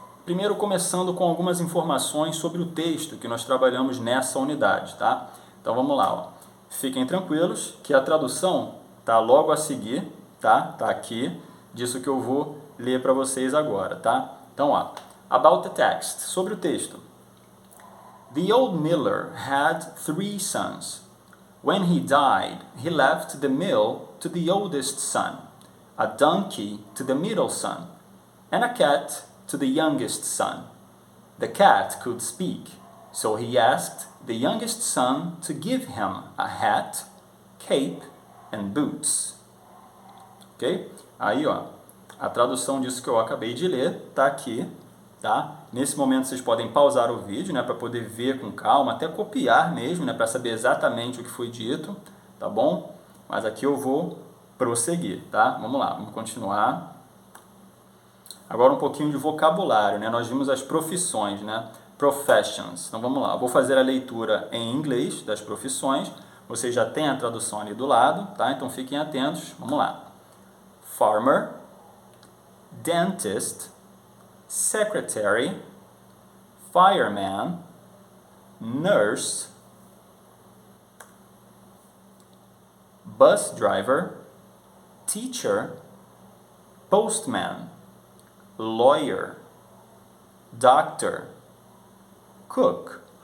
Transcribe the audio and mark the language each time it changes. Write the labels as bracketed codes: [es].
[pt] Primeiro começando com algumas informações sobre o texto que nós trabalhamos nessa unidade, tá? Então vamos lá, ó. Fiquem tranquilos que a tradução tá logo a seguir, tá? Tá aqui, disso que eu vou ler para vocês agora, tá? Então, ó, [en] about the text, [pt] sobre o texto. [en] The old miller had 3 sons. When he died, he left the mill to the oldest son, a donkey to the middle son, and a cat to the youngest son. The cat could speak, so he asked the youngest son to give him a hat, cape and boots. Ok? [pt] Aí, ó, a tradução disso que eu acabei de ler tá aqui, tá? Nesse momento vocês podem pausar o vídeo, né, para poder ver com calma, até copiar mesmo, né, para saber exatamente o que foi dito, tá bom? Mas aqui eu vou prosseguir, tá? Vamos lá, vamos continuar. Agora um pouquinho de vocabulário, né? Nós vimos as profissões, né? Professions. Então vamos lá, eu vou fazer a leitura em inglês das profissões. Vocês já têm a tradução ali do lado, tá? Então fiquem atentos. Vamos lá. [en] Farmer, dentist, secretary, fireman, nurse, bus driver, teacher, postman, lawyer, doctor, cook,